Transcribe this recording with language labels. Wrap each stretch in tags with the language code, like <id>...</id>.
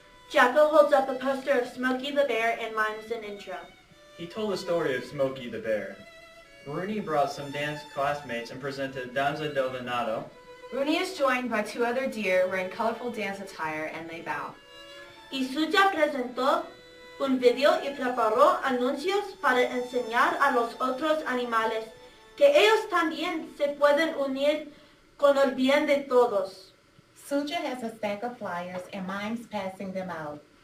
<en>Jacko holds up a poster of Smokey the Bear and mimes an intro. He told the story of Smokey the Bear. Rooney brought some dance classmates and presented Danza del Venado. Rooney is joined by two other deer wearing colorful dance attire, and they bow.</en> <es>Y Suja presentó un video y preparó anuncios para enseñar a los otros animales que ellos también se pueden unir con el bien de todos.</es> <en>Suja has a stack of flyers and mimes passing them out.</en>